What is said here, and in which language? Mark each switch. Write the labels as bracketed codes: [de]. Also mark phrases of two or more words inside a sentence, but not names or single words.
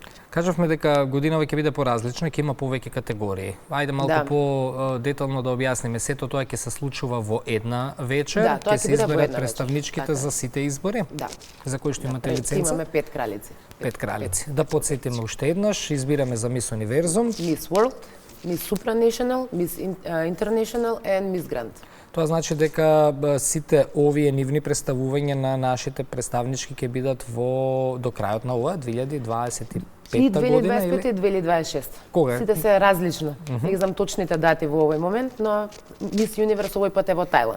[mk] Кажавме дека годинава ќе биде поразлична, ќе има повеќе категории. Ајде малку по-детално да објасниме. Сето тоа ќе се случува во една вечер, ќе се изберат представничките за сите избори. Да. За кои што имате лиценца? Имаме 5 кралици. 5 кралици. Да подсетиме уште еднаш, избираме за Мис Универзум, Мис World, Мис Supranational, Мис International и Мис Grand. Тоа значи дека сите овие нивни представувања на нашите представнички ќе бидат до крајот на ова 2025 година или 2025 и 2026. Кога? Сите се различно. Не знам точните дати во овој момент, но Мис Юниверс овој пат е во Тајланд.